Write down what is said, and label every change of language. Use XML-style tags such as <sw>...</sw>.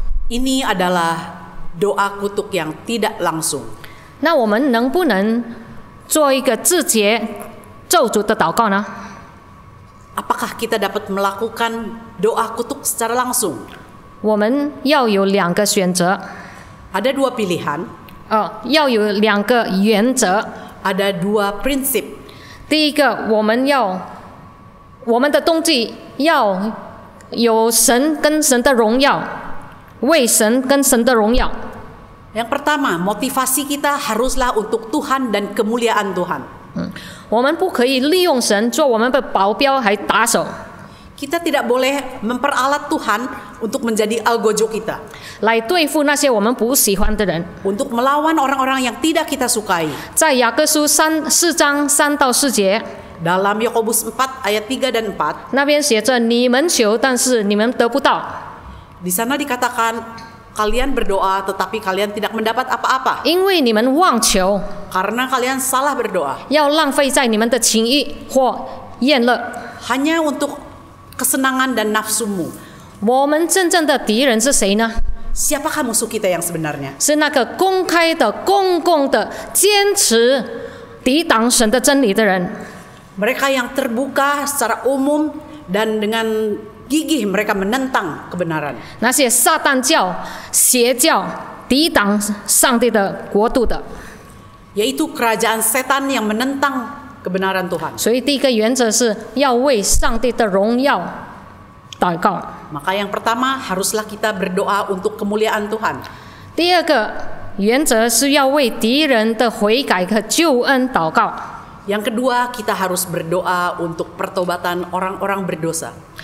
<id>Ini adalah doa kutuk yang tidak langsung.</id> <zh>那我们能不能做一个自觉咒诅的祷告呢？</zh> <id>Apakah kita dapat melakukan doa kutuk secara langsung?</id> <zh>我们要有2个选择，</zh> <id>Ada 2 pilihan,</id> <zh>要有2个原则。</zh> <id>ada 2 prinsip.</id> <zh>第一个，我们的动机要有神跟神的荣耀，为神跟神的荣耀。</zh> <id>Yang pertama, motivasi kita haruslah untuk Tuhan dan kemuliaan Tuhan.</id> <zh>我们不可以利用神做我们的保镖还打手，</zh> <id>Kita tidak boleh memperalat Tuhan untuk menjadi algojo kita,</id> <zh>来对付那些我们不喜欢的人。</zh> <id>untuk melawan orang-orang yang tidak kita sukai.</id> <zh>在雅各书4章3到4节，</zh> <id>Dalam Yakobus 4 ayat 3 dan 4,</id> <zh>那边写着：“你们求，但是你们得不到，</zh> <id>di sana dikatakan kalian berdoa tetapi kalian tidak mendapat apa-apa</id> <zh>因为你们妄求，</zh> <id>karena kalian salah berdoa</id> <zh>要浪费在你们的情意或厌乐。”</zh> <id>hanya untuk kesenangan dan nafsumu.</id> <zh>我们真正的敌人是谁呢？</zh> <id>Siapakah musuh kita yang sebenarnya?</id> <zh>是那个公开的、公共的坚持抵挡神的真理的人。</zh> <id>Mereka yang terbuka secara umum dan dengan gigih mereka menentang kebenaran.</id> <zh>那些撒旦教、邪教抵挡上帝的国度的。</zh> <id>Yaitu kerajaan setan yang menentang kebenaran Tuhan.</id> <zh>所以第一个原则是要为上帝的荣耀祷告。</zh> <id>Maka yang pertama haruslah kita berdoa untuk kemuliaan Tuhan.</id> <zh>第二个原则是要为敌人的悔改和救恩祷告。</zh> <id>Yang kedua, kita harus berdoa untuk pertobatan orang-orang berdosa.</id>